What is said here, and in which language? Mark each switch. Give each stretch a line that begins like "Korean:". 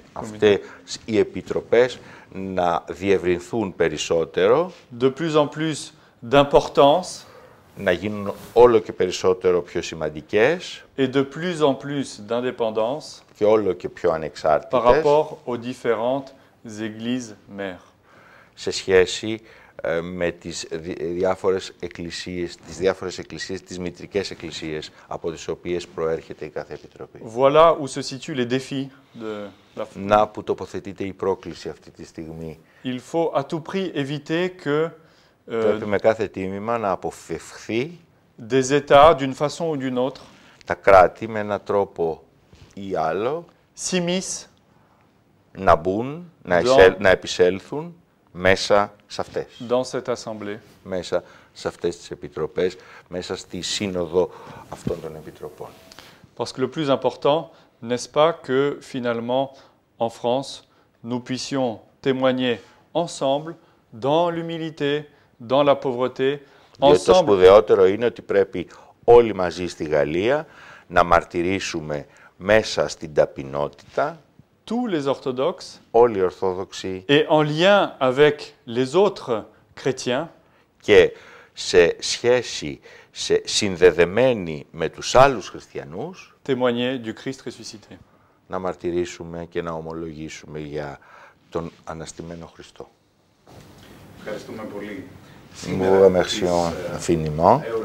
Greek: αυτές οι επιτροπές να διευρυνθούν περισσότερο,
French: de plus en plus d'importance
Greek: να γίνουν όλο και περισσότερο πιο σημαντικές
French: et de plus en plus d'indépendance
Greek: και όλο και πιο
French: par
Greek: ανεξάρτητες
French: rapport aux différentes églises mères.
Greek: σε σχέση με τις διάφορες εκκλησίες, τις μητρικές εκκλησίες από τις οποίες προέρχεται η κάθε επιτροπή.
French: Voilà où se situent les défis de la France.
Greek: Να που τοποθετείται η πρόκληση αυτή τη στιγμή.
French: Il faut à tout prix éviter que
Greek: Πρέπει με κάθε τίμημα να αποφευχθεί
French: des États, d'une façon ou d'une autre,
Greek: τα κράτη με έναν τρόπο ή άλλο
French: s'immiscent
Greek: να μπουν, να επισέλθουν μέσα σε αυτές.
French: dans cette assemblée.
Greek: Μέσα σε αυτές τις επιτροπές, μέσα στη σύνοδο αυτών των επιτροπών.
French: Parce que le plus important, n'est-ce pas, que finalement, en France, nous puissions témoigner ensemble, dans l'humilité, dans la pauvreté,
Greek: Διότι το
French: ensemble.
Greek: σπουδαιότερο είναι ότι πρέπει όλοι μαζί στη Γαλλία να μαρτυρήσουμε μέσα στην ταπεινότητα,
French: Tous les orthodoxes,
Greek: όλοι οι Ορθόδοξοι,
French: et en lien avec les autres chrétiens,
Greek: και σε σχέση, συνδεδεμένοι με τους άλλους χριστιανούς,
French: témoigner du Christ ressuscité.
Greek: να μαρτυρήσουμε και να ομολογήσουμε για τον αναστημένο Χριστό. Ευχαριστούμε πολύ.
French: Nous remercions infiniment.